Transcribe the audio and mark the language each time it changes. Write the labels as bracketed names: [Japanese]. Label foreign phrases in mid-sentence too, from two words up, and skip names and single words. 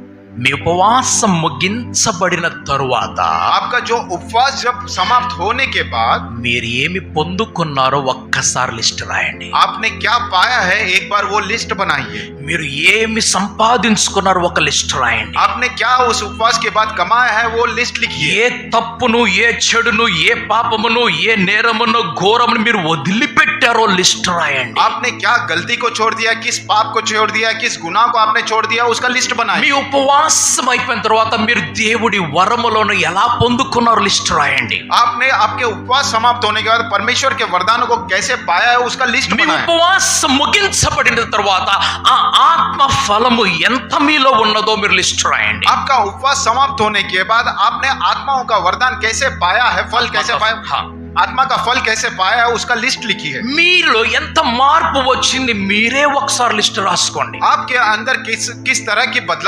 [Telugu] మీ ఉపవాసం ముగించబడిన తరువాత [Hindi] आपका जो उपवास जब समाप्त होने के बाद [Telugu] మీరు ఏమి పొందుకున్నారో ఒక్కసారి లిస్ట్ రాయండి. [Hindi] आपने क्या पाया है एक बार वो लिस्ट बनाइए. [Telugu] మీరు ఏమి సంపాదించుకున్నారో ఒక లిస్ట్ రాయండి. [Hindi] आपने क्या उस उपवास के बाद कमाया है वो लिस्ट लिखिए. [Telugu] ఏ తప్పును, ఏ చెడును, ఏ పాపమును, ఏ నేరమును, ఘోరమును మీరు వదిలిపెట్టారో లిస్ట్ రాయండి. [Hindi] आपने क्या गलती को छोड़ दिया, किस पाप को छोड़ दिया, किस गुनाह को आपने छोड़ दिया, उसका लिस्ट [Telugu] మీ [Hindi] बनाइए. [Telugu] ఉపవాసం అయిపోయిన తర్వాత మీరు దేవుడి వరములను ఎలా పొందుకున్నారో లిస్ట్ రాయండి. [Hindi] आपने आपके उपवास समाप्त होने के बाद परमेश्वर के वरदानों को कैसे पाया है उसका लिस्ट [Telugu] మీ [Hindi] बनाएं. [Telugu] ఉపవాసం ముగించబడిన తర్వాత ఆ ఆత్మ ఫలము ఎంత మీలో ఉన్నదో మీరు లిస్ట్ రాయండి. [Hindi] आपका उपवास समाप्त होने के बाद आपने आत्माओं का वरदान कैसे पाया है, फल कैसे पाया, हाँ. आत्मा का फल कैसे पाया है उसका लिस्ट लिखिए. [Telugu] మీలో ఎంత మార్పు వచ్చింది మీరే ఒకసారి లిస్ట్ రాసుకోండి. [Hindi] आपके अंदर किस किस तरह की बदलाव